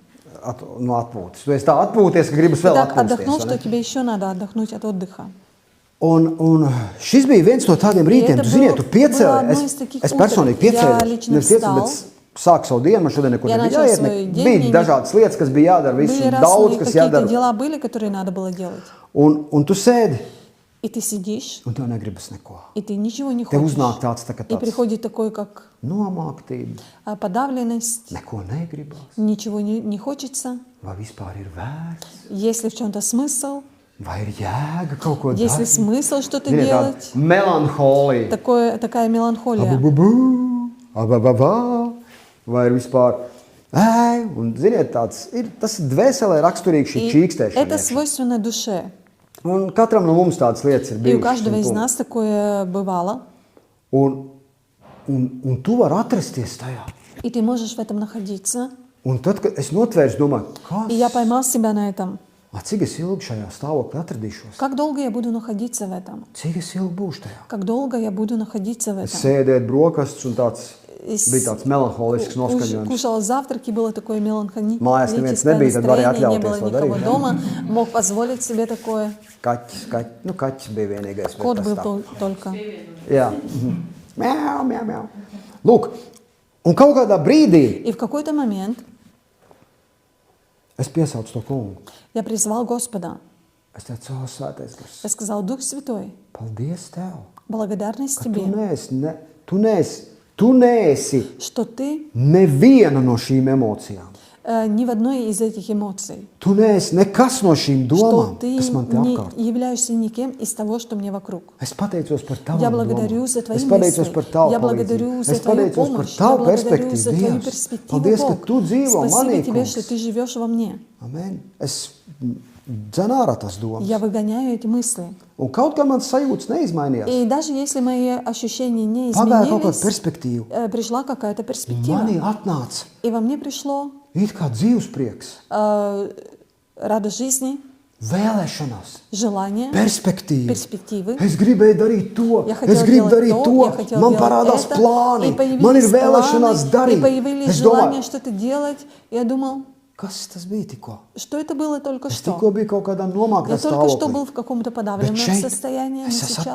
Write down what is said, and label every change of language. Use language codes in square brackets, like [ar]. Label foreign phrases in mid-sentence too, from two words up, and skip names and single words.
[lv] No atpūtas. Tu esi tā atpūties, ka gribas [ru] Ты [lv] vēl [ru] так [lv] atpūsties. [ru] отдохнул, [lv] vai [ru] что [lv] ne? [ru] тебе еще надо отдохнуть от отдыха. [lv] Un šis bija viens no tādiem rītiem, [ru] это [lv] tu ziniet, tu [ru] было [lv] piecēli, [ru] одно из таких [lv] es [ru] утр. [lv] personīgi [ru] Я [lv] piecēlu, [ru] лично [lv] nevis piecēlu, [ru] встал. [lv] bet sāku savu dienu, man šodien nekur [ru] Я [lv] nebija [ru] начал [lv] jāiet, [ru] свой день, [lv] bija [ru] мне [lv] dažādas lietas, kas bija jādara, visu [ru] Были [lv] daudz, [ru] разные [lv] kas [ru] какие-то [lv] jādara. [ru] дела были, которые надо было делать. [lv] Un tu sēdi, [ru] И ты сидишь, [lv] un tev negribas neko. [ru] и ты ничего не [lv] Tev [ru] хочешь. [lv] uznāk tāds, tā kā [ru] И [lv] tāds [ru] приходит такой, как [lv] nomāktība, [ru] подавленность, [lv] neko negribas, [ru] ничего не хочется. [lv] vai vispār ir vērts, [ru] Есть ли в чем-то смысл? [lv] vai ir jēga kaut ko [ru] Есть ли [lv] darīt. [ru] смысл что-то [lv] Ziniet, tāda [ru] делать? [lv] melanholija, [ru] Такая меланхолия. [lv] abu, abababā, vai ir vispār, un ziniet, tas ir dvēselē raksturīgi šī [ru] И [lv] čīkstēšana. [ru] это [lv] iekšā. [ru] свойственно душе. [lv] Un katram no mums tādas lietas ir [ru] И у [lv] bijušas. [ru] каждого из [lv] un- [ru] нас такое бывало. [lv] Un tu vari atrasties tajā. [ru] И ты можешь в этом находиться. [lv] Un tad, kad es notvēršu, domāju, [ru] И я [lv] kas? [ru] поймал себя на этом. [lv] Cik es ilgi šajā stāvoklī atradīšos? [ru] Как долго я буду находиться в этом? [lv] Cik es ilgi būšu tajā? [ru] Как долго я буду находиться в [lv] Es [ru] этом? [lv] sēdēju brokastis un Es bija tāds melanholisks noskaņojums. [ru] Кушал завтраки, было такое [lv] Mājās neviens [ru] меланхолическое [lv] nebija, tad varēja [ru] настроение, не [lv] atļauties [ru] было [lv] to [ru] никого [lv] darīt. [ru] дома, мог позволить себе такое. [lv] Kaķis bija vienīgais. bet [ru] Кот [lv] tas [ru] был [lv] tā. [ru] только. [lv] Jā. Mjau, mjau, mjau. Lūk, un kaut kādā brīdī [ru] И в какой-то момент [lv] es piesaucu to kungu. [ru] я призвал Господа. [lv] Es teicu, o, svētais gars, [ru] Я сказал: Дух Святой, [lv] paldies tev, [ru] благодарность [lv] ka tu [ru] тебе, [lv] neesi [ru] что ты [lv] neviena no šīm emocijām. [ru] ни в одной из этих эмоций, [lv] Tu neesi nekas no šīm [ru] что [lv] domām, [ru] ты [lv] kas man te [ru] не [lv] apkārt. [ru] являешься никем из того, что мне вокруг. [lv] Es pateicos par [ru] Я [lv] tavām [ru] благодарю [lv] domām. [ru] за твои [lv] Es pateicos [ru] мысли. [lv] par tavu [ru] Я благодарю [lv] palīdzību. [ru] за [lv] Es [ru] твою [lv] pateicos par [ru] помощь. Я [lv] tavu [ru] благодарю за твою [lv] perspektīvu, Dievs. [ru] перспективу, [lv] Paldies, ka [ru] Бог. [lv] tu dzīvo manī, [ru] Спасибо тебе, [lv] kungs. [ru] что ты живешь во мне. [lv] Amen. Es dzen ārā tās domas. [ru] Я выгоняю эти мысли. [lv] Un kaut kā mans sajūtas neizmainījās. [ru] И даже если мои ощущения не [lv] Pagāja kaut kāda [ru] изменились, [lv] perspektīva. [ru] пришла какая-то перспектива. [lv] Manī atnāca [ru] И во мне пришло [lv] it kā dzīves prieks, [ru] радость жизни, [lv] vēlēšanās, [ru] желание, [lv] perspektīva. [ru] перспективы. [lv] Es gribēju darīt to, [ru] Я хотела [lv] es gribu [ru] делать [lv] darīt [ru] то, я [lv] to, [ru] хотела [lv] man [ru] делать [lv] parādās [ru] это, [lv] plāni, [ru] и появились [lv] man ir vēlēšanās [ru] планы, [lv] darīt. [ru] и появились [lv] Es [ru] желания [lv] domāju, [ru] что-то делать. Я думал, [lv] kas tas bija tikko? [ru] что это было только [lv] Es [ru] что. [lv] tikko biju kaut kādā nomāktā [ru] Я только что [lv] stāvoklī. [ru] был в каком-то подавленном [lv] Bet šeit [ru] состоянии, но [lv] es esmu